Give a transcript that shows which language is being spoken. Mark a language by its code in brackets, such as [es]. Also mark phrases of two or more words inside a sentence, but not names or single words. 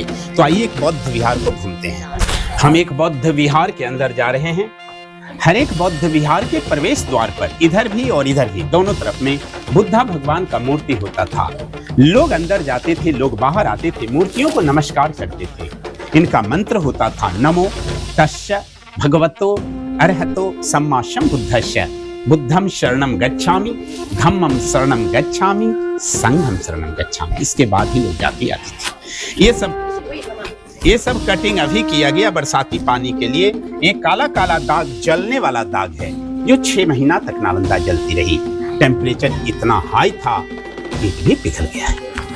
[hi] तो आइए एक बौद्ध विहार को घूमते हैं। हम एक बौद्ध विहार के अंदर जा रहे हैं। हर एक बौद्ध विहार के प्रवेश द्वार पर इधर भी और इधर भी दोनों तरफ में बुद्धा भगवान का मूर्ति होता था। लोग अंदर जाते थे, लोग बाहर आते थे, मूर्तियों को नमस्कार करते थे। इनका मंत्र होता था [pi] नमो तस्य भगवतो अरहतो सम्मा सम्बुद्धस्य, बुद्धम शरणम गच्छामि, धम्मम शरणम गच्छामि, संघम शरणम गच्छामि। [hi] इसके बाद ही लोग जाते आते थे। ये सब कटिंग अभी किया गया बरसाती पानी के लिए। एक काला काला दाग, जलने वाला दाग है जो 6 महीना तक नालंदा जलती रही। टेम्परेचर इतना हाई था कि भी पिघल गया है।